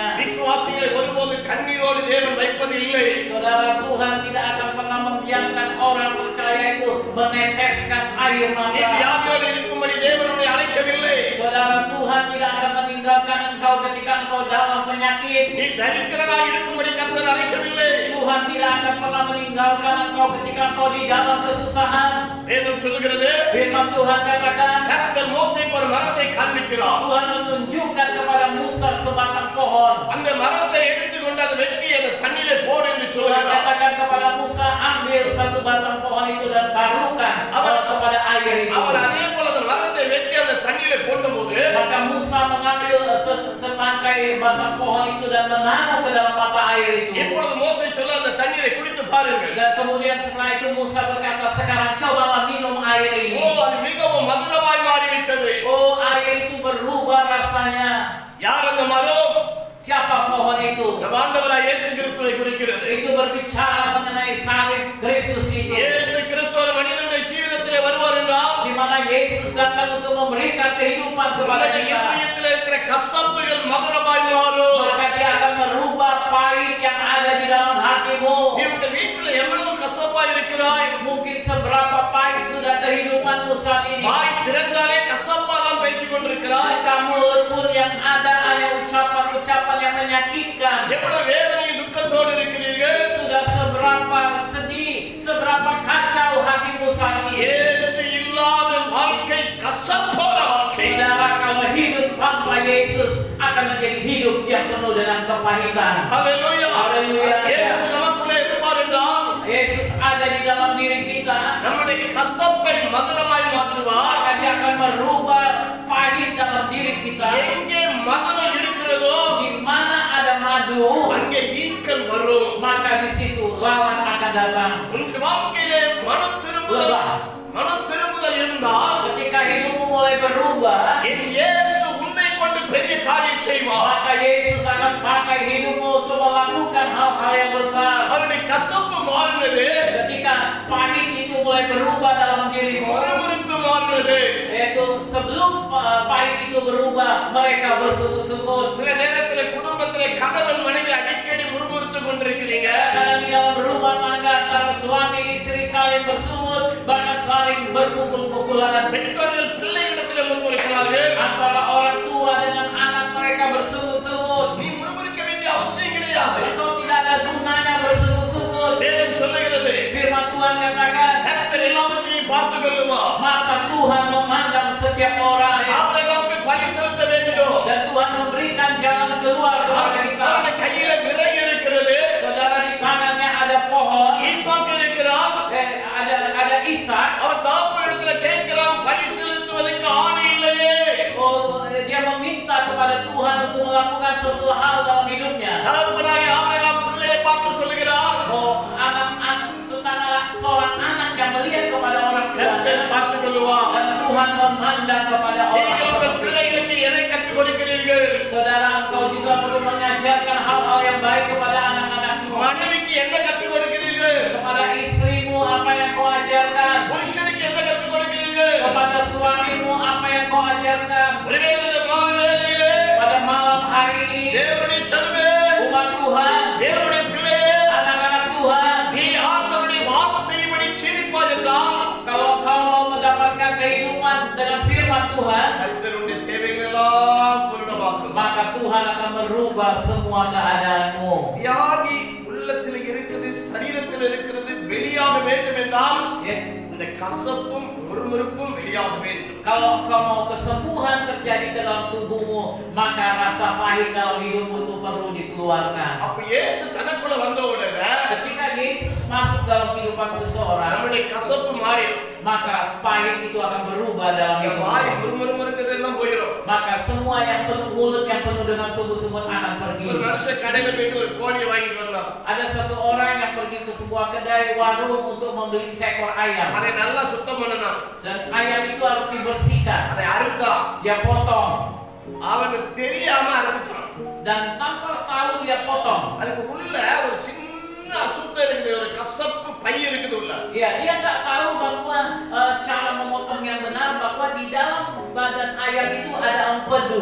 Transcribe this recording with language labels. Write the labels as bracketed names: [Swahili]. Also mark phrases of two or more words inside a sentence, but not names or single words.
[Tamil] விசுவாசிகளை ஒருபோது கண்ணீரோடு தேவன் வைப்பதில்லை. [Indonesian] Saudara, Tuhan tidak akan pernah membiarkan orang percaya itu meneteskan air [Tamil] நீ [Indonesian] mata. [Tamil] வியாதியோடு இருக்கும்படி தேவன் உன்னை அழைக்கவில்லை. [Indonesian] Saudara, Tuhan tidak akan meninggalkan engkau ketika engkau dalam penyakit. [Tamil] நீ தரித்திரனாக இருக்கும்படி கர்த்தர் அழைக்கவில்லை. [Indonesian] Tuhan tidak akan pernah meninggalkan engkau ketika engkau di dalam kesusahan. [Tamil] வேதம் சொல்லுகிறது, [Indonesian] Firman Tuhan katakan, [Tamil] கர்த்தர் மோசேக்கு ஒரு மரத்தை காண்பிக்கிறார். [Indonesian] Tuhan menunjukkan kepada Musa sebatang pohon. [Tamil] அந்த மரத்தை எடுத்துக்கொண்டு அதை வெட்டி அந்த தண்ணீரை போடு என்று [Indonesian] Tuhan [Tamil] சொல்லுகிறார். [Indonesian] katakan kepada Musa, ambil satu batang pohon itu dan taruhkan kepada air itu. [Tamil] அவர் அதே போல அந்த மரத்தை வெட்டி அந்த தண்ணீரை போட்டபோது [Indonesian] Maka Musa mengambil setangkai batang pohon itu dan menaruh ke dalam mata air itu. [Tamil] இப்பொழுது மோசே சொல்ல அந்த தண்ணீரை குடித்து பாருங்கள். [Indonesian] Dan kemudian setelah itu Musa berkata, sekarang cobalah minum air ஓ, ini. [Tamil] அது மிகவும் மதுரமாய் மாறிவிட்டது. [Indonesian] Oh, air itu berubah rasanya. [Tamil] யார் அந்த மரம்? [Indonesian] Siapa pohon itu? [Tamil] நம் ஆண்டவராய் இயேசு கிறிஸ்துவை குறிக்கிறது. [Indonesian] Itu berbicara mengenai salib Kristus itu. [Tamil] இயேசு கிறிஸ்து ஒரு மனிதனுடைய ஜீவிதத்திலே வருவார் என்றால் [Indonesian] Di mana Yesus datang untuk memberikan kehidupan kepada [Tamil] உன்னுடைய [Indonesian] kita. [Tamil] இருதயத்தில் இருக்கிற கசப்புகள் மதுரமாய் மாறும். [Indonesian] Maka dia akan merubah pahit yang ada di dalam hatimu. [Tamil] நீ உன்னுடைய வீட்டில் எவ்வளவு கசப்பாய் இருக்கிறாய்? [Indonesian] Mungkin seberapa pahit sudah kehidupanmu saat ini. [Tamil] வாய் திறந்தாலே கசப்பாக தான் பேசிக் கொண்டிருக்கிறாய். [Indonesian] Maka mulut pun yang ada hanya ucapan-ucapan yang menyakitkan. [Tamil] எவ்வளவு வேதனையும் துக்கத்தோடு இருக்கிறீர்கள். [Indonesian] Sudah seberapa sedih, seberapa kacau hatimu saat ini. [Tamil] இயேசு இல்லாத வாழ்க்கை கசப்பான வாழ்க்கை. [Indonesian] Saudara, kalau hidup tanpa Yesus akan menjadi hidup yang penuh dengan kepahitan. [Tamil] ஹல்லேலூயா. [Indonesian] Haleluya. [Tamil] இயேசு நமக்குள்ளே இருப்பார் என்றால் [Indonesian] Yesus ada di dalam diri kita. [Tamil] நம்முடைய கசப்பை மதுரமாய் மாற்றுவார். [Indonesian] Maka dia akan merubah pahit dalam diri kita. [Tamil] எங்கே மதுரம் இருக்கிறதோ [Indonesian] Di mana ada madu, [Tamil] அங்கே ஈக்கள் வரும். [Indonesian] maka di situ lawan akan datang. [Tamil] உங்கள் வாழ்க்கையிலே மனம் திரும்புதல் இருந்தால் [Indonesian] Ketika hidupmu mulai berubah, [Tamil] என் இயேசு உன்னை கொண்டு பெரிய காரியம் செய்வார். [Indonesian] maka Yesus akan pakai hidupmu untuk melakukan hal-hal yang besar. [Tamil] அவருடைய கசப்பு மாறினது, [Indonesian] Ketika pahit itu mulai berubah dalam dirimu, [Tamil] முறுமுறுப்பு மாறினது. [Indonesian] yaitu sebelum pahit itu berubah, mereka bersungut-sungut. [Tamil] சில நேரத்திலே குடும்பத்திலே கணவன் மனைவி அடிக்கடி முறுமுறுத்து கொண்டிருக்கிறீங்க. [Indonesian] Kadang di dalam rumah tangga antara suami istri saling saling bersungut, bahkan saling berpukul-pukulan. [Tamil] பெற்றோர்கள் பிள்ளைகளிடத்தில் முறுமுறுக்கிறார்கள். [Indonesian] Antara orang tua dengan anak mereka bersungut-sungut. [Tamil] நீ முறுமுறுக்க வேண்டிய அவசியம் கிடையாது. [Indonesian] Engkau tidak ada gunanya bersungut-sungut. [Tamil] வேதம் சொல்லுகிறது, [Indonesian] Firman Tuhan katakan, [Tamil] கர்த்தர் எல்லாவற்றையும் பார்த்துக் கொள்ளுவார். [Indonesian] maka Tuhan memandang setiap orang [Tamil] ஆபிரகாமுக்கு பலி செலுத்த வேண்டும். [Indonesian] dan Tuhan memberikan jalan keluar kepada kita. [Tamil] அவருடைய கையில விறகு இருக்கிறது, [Indonesian] Saudara, di tangannya ada pohon, [Tamil] ஈசாக்கு இருக்கிறான். [Indonesian] ada Ishak. [Tamil] அவன் தகப்பனிடத்துல கேட்கிறான், பலி செலுத்துவதற்கு ஆணை இல்லையே. [Indonesian] Oh, dia meminta kepada Tuhan untuk melakukan suatu hal dalam hidupnya. [Tamil] தகப்பனாகிய ஆபிரகாம் பிள்ளையை பார்த்து சொல்லுகிறார், [Indonesian] Oh, tentang seorang anak yang melihat kepada orang tuanya [Tamil] கர்த்தர் பார்த்துக் கொள்ளுவார். [Indonesian] dan Tuhan memandang kepada orang [Tamil] நீங்கள் உங்கள் [Indonesian] tersebut. [Tamil] பிள்ளைகளுக்கு எதை கற்றுக் கொடுக்கிறீர்கள்? [Indonesian] Saudara, engkau juga perlu mengajarkan hal-hal yang baik kepada anak-anakmu. [Tamil] மனைவிக்கு என்ன கற்றுக் கொடுக்கிறீர்கள்? [Indonesian] Kepada istrimu apa yang kau ajarkan. [Tamil] புருஷனுக்கு என்ன கற்றுக் கொடுக்கிறீர்கள்? [Indonesian] Kepada suamimu apa yang kau ajarkan. [Tamil] ஒருவேளை இந்த மாலை வேளையிலே [Indonesian] Pada malam hari ini, [Tamil] தேவனுடைய சனமே, [Indonesian] umat Tuhan, [Tamil] தேவனுடைய பிள்ளையே, [Indonesian] anak-anak Tuhan, [Tamil] நீ ஆண்டவருடைய வார்த்தையின்படி ஜீவிப்பாய் என்றால் [Indonesian] kalau kau mau mendapatkan kehidupan dengan firman Tuhan, [Tamil] கர்த்தருடைய தேவைகள் எல்லாம் பூரணமாக்கும். [Indonesian] maka Tuhan akan merubah semua keadaanmu. [Tamil] வியாதி உள்ளத்தில் இருக்குது, சரீரத்தில் இருக்கிறது, வெளியாக வேண்டும் என்றால் [Indonesian] Ya, [Tamil] இந்த கசப்பும் முறுமுறுப்பும் வெளியாக வேண்டும். [Indonesian] kalau kau mau kesembuhan terjadi dalam tubuhmu, maka rasa pahit dalam hidupmu itu perlu dikeluarkan. [Tamil] அப்ப இயேசு தனக்குள்ள வந்த உடனே [Indonesian] Ketika Yesus masuk dalam kehidupan seseorang, [Tamil] நம்முடைய கசப்பு மாறிடும். [Indonesian] maka pahit itu akan berubah dalam [Tamil] இந்த வாய் [Indonesian] hidupmu. [Tamil] முறுமுறுமுறுக்கிறது எல்லாம் போயிடும். [Indonesian] Maka semua yang penuh mulut yang penuh dengan sungut-sungut akan pergi. [Tamil] ஒரு மனுஷன் கடையில போயிட்டு ஒரு கோழியை வாங்கிட்டு வரலாம். [Indonesian] Ada satu orang yang pergi ke sebuah kedai warung untuk membeli seekor ayam. [Tamil] அதை நல்லா சுத்தம் பண்ணணும். [Indonesian] Dan ayam itu harus dibersihkan. [Tamil] அதை அறுத்தான். [Indonesian] Dia potong. [Tamil] அவனுக்கு தெரியாம அறுத்துட்டான். [Indonesian] Dan tanpa tahu dia potong. [Tamil] அதுக்கு உள்ள ஒரு சின்ன அசுத்தம் இருக்குது, ஒரு கசப்பு பை இருக்குது உள்ள. [Indonesian] Ya, dia nggak tahu bahwa cara memotong yang benar, bahwa di dalam badan ayam itu ada empedu.